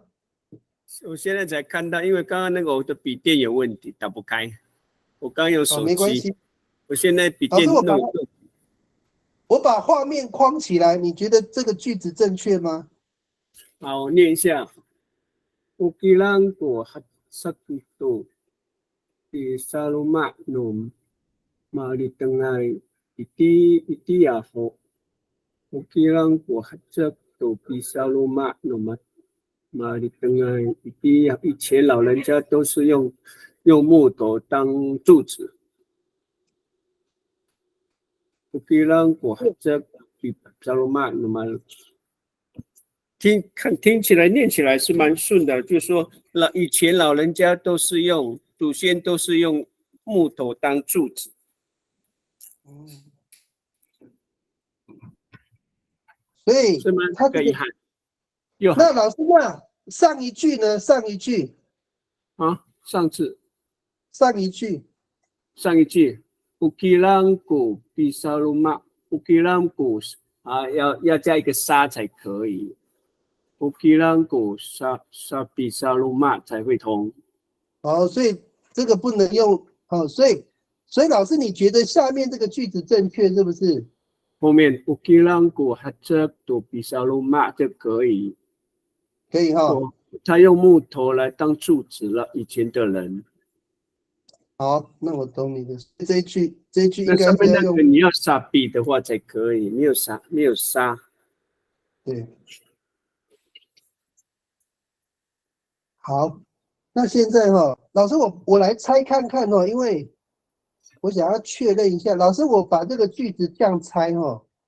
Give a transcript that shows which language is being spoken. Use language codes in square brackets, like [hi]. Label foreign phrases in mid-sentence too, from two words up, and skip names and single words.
[zh] 我现在才看到，因为刚刚那个我的笔电有问题，打不开。我刚用手机，没关系。我现在笔电老师，弄我把画面框起来，你觉得这个句子正确吗？好，我念一下。 [ami] Ukilang ko sakito di saluma num malitengay iti ako. Ukilang ko sakito di saluma num malitengay iti [zh] 以前老人家都是用木头当柱子。 [ami] Ukilang ko sakito di saluma num [zh] 听起来念起来是蛮顺的，就是说以前老人家都是用祖先都是用木头当柱子。所以是吗？他可以喊，那老师，那上一句呢？上一句啊，上一句 ， [ami] ukilang bisaluma ukilang [zh] 啊，要加一个沙才可以。 [ami] ukilang bisaluma [zh] 才会通。哦，所以这个不能用哦，所以老师，你觉得下面这个句子正确是不是？ [ami] 后面 ukilang hajak to bisaluma 就可以。 [zh] 可以哈。他用木头来当柱子了，以前的人。好，那我懂你的。这一句应该那上面是要用。那个你要撒笔的话才可以，没有沙。对。好，那现在哈，老师我来猜看看哦，因为我想要确认一下，老师我把这个句子这样猜哈。